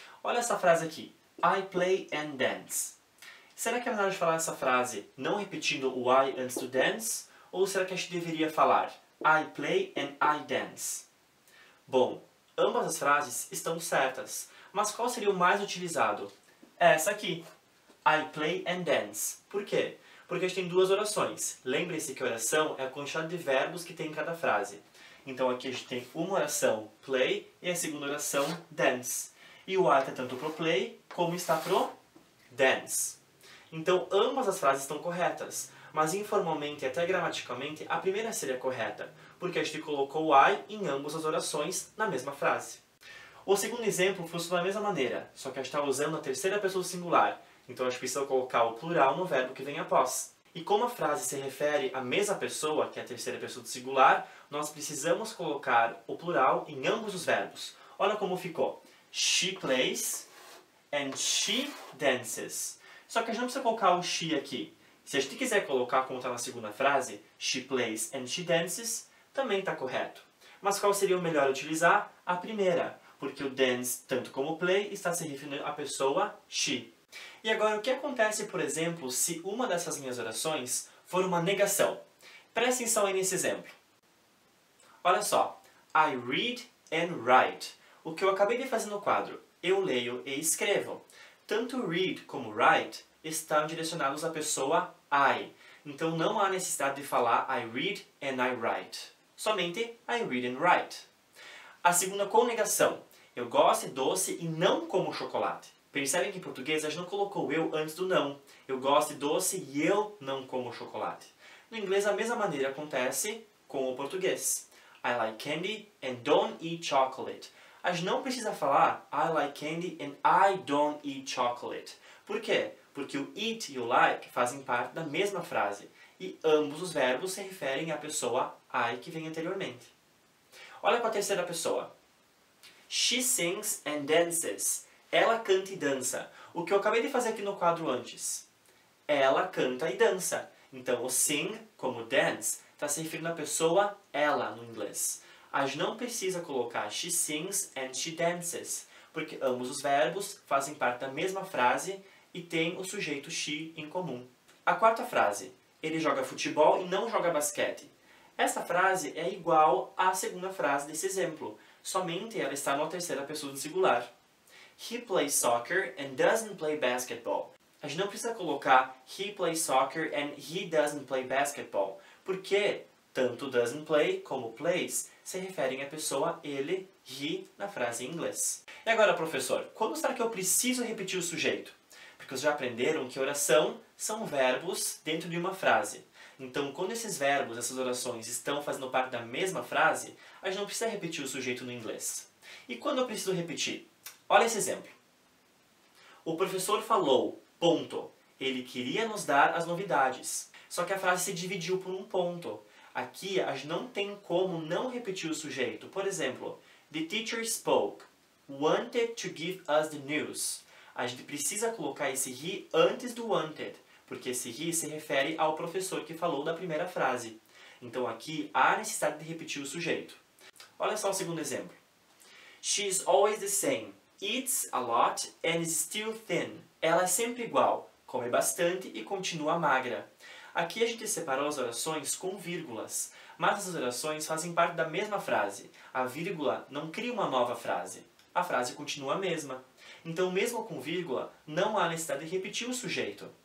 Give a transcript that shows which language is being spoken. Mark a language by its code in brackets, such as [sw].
[pt] Olha essa frase aqui, [en] I play and dance. [pt] Será que é melhor falar essa frase não repetindo o I antes do dance? Ou será que a gente deveria falar [en] I play and I dance? [pt] Bom, ambas as frases estão certas, mas qual seria o mais utilizado? Essa aqui, [en] I play and dance. [pt] Por quê? Porque a gente tem duas orações. Lembre-se que a oração é a quantidade de verbos que tem em cada frase. Então aqui a gente tem uma oração play e a segunda oração dance. E o I está tanto pro play como está pro dance. Então ambas as frases estão corretas, mas informalmente e até gramaticalmente a primeira seria correta, porque a gente colocou o I em ambas as orações na mesma frase. O segundo exemplo funciona da mesma maneira, só que a gente está usando a terceira pessoa do singular, então a gente precisa colocar o plural no verbo que vem após. E como a frase se refere à mesma pessoa, que é a terceira pessoa do singular, nós precisamos colocar o plural em ambos os verbos. Olha como ficou. [en] She plays and she dances. [pt] Só que a gente não precisa colocar o she aqui. Se a gente quiser colocar como está na segunda frase, [en] she plays and she dances, [pt] também está correto. Mas qual seria o melhor utilizar? A primeira, porque o dance, tanto como o play, está se referindo à pessoa she. E agora, o que acontece, por exemplo, se uma dessas minhas orações for uma negação? Preste atenção aí nesse exemplo. Olha só. [en] I read and write. [pt] O que eu acabei de fazer no quadro, eu leio e escrevo. Tanto read como write estão direcionados à pessoa I. Então não há necessidade de falar [en] I read and I write. [pt] Somente [en] I read and write. [pt] A segunda conegação. Eu gosto de doce e não como chocolate. Percebem que em português a gente não colocou eu antes do não. Eu gosto de doce e eu não como chocolate. No inglês a mesma maneira acontece com o português. [en] I like candy and don't eat chocolate. [pt] A gente não precisa falar [en] I like candy and I don't eat chocolate. [pt] Por quê? Porque o eat e o like fazem parte da mesma frase. E ambos os verbos se referem à pessoa I que vem anteriormente. Olha para a terceira pessoa. [en] She sings and dances. [pt] Ela canta e dança. O que eu acabei de fazer aqui no quadro antes. Ela canta e dança. Então o sing, como dance, está se referindo à pessoa ela no inglês. A gente não precisa colocar [en] she sings and she dances, [pt] porque ambos os verbos fazem parte da mesma frase e tem o sujeito she em comum. A quarta frase, ele joga futebol e não joga basquete. Essa frase é igual à segunda frase desse exemplo, somente ela está na terceira pessoa do singular. [en] He plays soccer and doesn't play basketball. [pt] A gente não precisa colocar [en] he plays soccer and he doesn't play basketball, [pt] porque tanto doesn't play como plays se referem à pessoa ele, he, na frase em inglês. E agora, professor, quando será que eu preciso repetir o sujeito? Porque vocês já aprenderam que oração são verbos dentro de uma frase. Então, quando esses verbos, essas orações estão fazendo parte da mesma frase, a gente não precisa repetir o sujeito no inglês. E quando eu preciso repetir? Olha esse exemplo. O professor falou, ponto. Ele queria nos dar as novidades. Só que a frase se dividiu por um ponto. Aqui, a gente não tem como não repetir o sujeito. Por exemplo, [en] the teacher spoke, wanted to give us the news. [pt] A gente precisa colocar esse he antes do wanted, porque esse he se refere ao professor que falou da primeira frase. Então aqui, há necessidade de repetir o sujeito. Olha só o segundo exemplo. [en] She is always the same, eats a lot and is still thin. [pt] Ela é sempre igual, come bastante e continua magra. Aqui a gente separou as orações com vírgulas, mas as orações fazem parte da mesma frase. A vírgula não cria uma nova frase. A frase continua a mesma. Então, mesmo com vírgula, não há necessidade de repetir o sujeito.